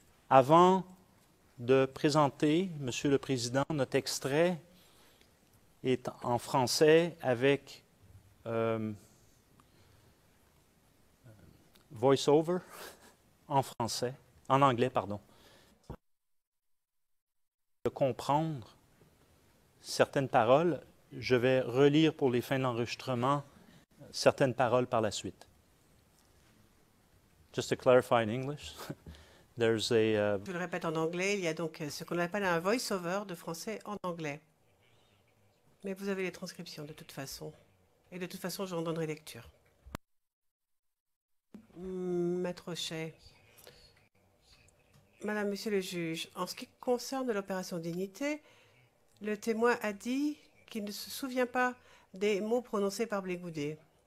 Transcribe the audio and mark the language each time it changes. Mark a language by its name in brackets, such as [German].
[French] Avant de présenter, Monsieur le Président, notre extrait est en français avec voice-over en français, en anglais, pardon. De comprendre certaines paroles, je vais relire pour les fins d'enregistrement certaines paroles par la suite. [English] Just to clarify in English, there's a... [French] Je le répète en anglais, il y a donc ce qu'on appelle un voice-over de français en anglais. Mais vous avez les transcriptions de toute façon. Et de toute façon, j'en donnerai lecture. Maître Chay. Madame, Monsieur le juge, en ce qui concerne l'opération Dignité, le témoin a dit qu'il ne se souvient pas des mots prononcés par Blé Goudet.